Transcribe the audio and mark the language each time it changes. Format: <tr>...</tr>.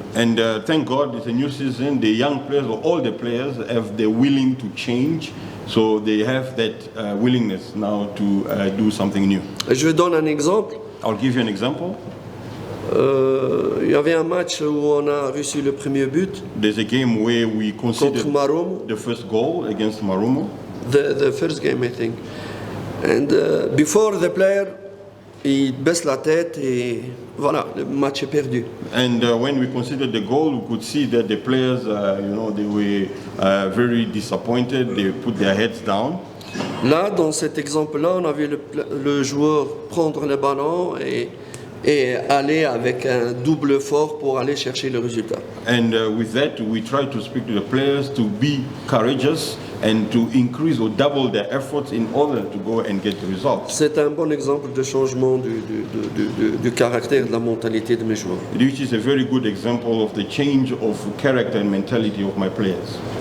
<en>And thank God, it's a new season. The young players, or all the players, have the willing to change. So they have that willingness now to do something new.</en> <fr>Je donne un exemple.</fr> <en>I'll give you an example.</en> <fr>Il y avait un match où on a reçu le premier but.</fr> <en>There's a game where we conceded the first goal against Marumo. The first game, I think. And before the player,</en> <fr>il baisse la tête et voilà, le match est perdu.</fr> <en>And when we considered the goal, we could see that the players, they were very disappointed. They put their heads down.</en> <fr>Là, dans cet exemple-là, on a vu le joueur prendre le ballon et aller avec un double effort pour aller chercher le résultat.</fr> <en>And with that, we try to speak to the players to be courageous and to increase or double their efforts in order to go and get the results.</en> <fr>C'est un bon exemple de changement du caractère, de la mentalité de mes joueurs.</fr> <en>Which is a very good example of the change of character and mentality of my players.</en>